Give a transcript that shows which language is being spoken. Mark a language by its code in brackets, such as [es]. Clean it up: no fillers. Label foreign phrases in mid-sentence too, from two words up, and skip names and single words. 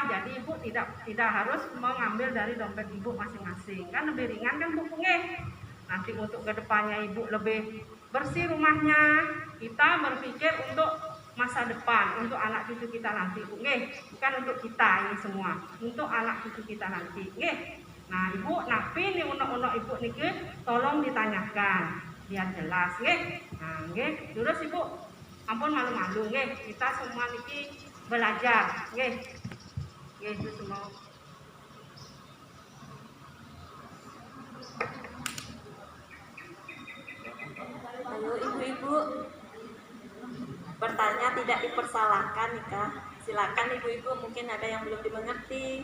[id] Jadi ibu tidak harus mengambil dari dompet ibu masing-masing. Kan lebih ringan kan Bu nggih. Nanti untuk kedepannya ibu lebih bersih rumahnya. Kita berpikir untuk masa depan, untuk anak cucu kita nanti Bu nggih. Bukan untuk kita ini semua, untuk anak cucu kita nanti nggih. Nah ibu, napi nih unek-unek ibu niki tolong ditanyakan biar jelas nggih. Nah nggih, terus ibu ampun malu-malu nggih, kita semua niki belajar nggih. Nggih itu semua. Halo ibu-ibu, bertanya tidak dipersalahkan nikah. Silakan ibu-ibu, mungkin ada yang belum dimengerti.